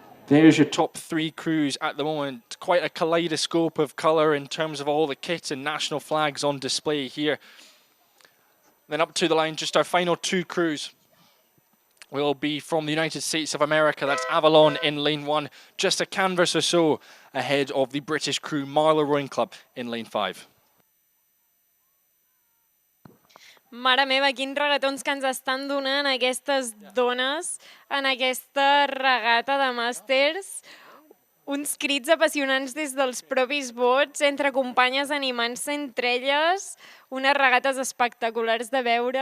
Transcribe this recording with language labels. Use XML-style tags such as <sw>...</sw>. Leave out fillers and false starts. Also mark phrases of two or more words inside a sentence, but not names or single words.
<en>There's your top three crews at the moment. Quite a kaleidoscope of colour in terms of all the kit and national flags on display here. Then up to the line, just our final two crews will be from the United States of America. That's Avalon in lane 1, just a canvas or so ahead of the British crew Marlow Rowing Club in lane 5.</en> <ca>Mare meva, quins regatons que ens estan donant aquestes dones en aquesta regata de màsters. Uns crits apassionants des dels propis bots, entre companyes animant-se entre elles, unes regates espectaculars de veure.</ca>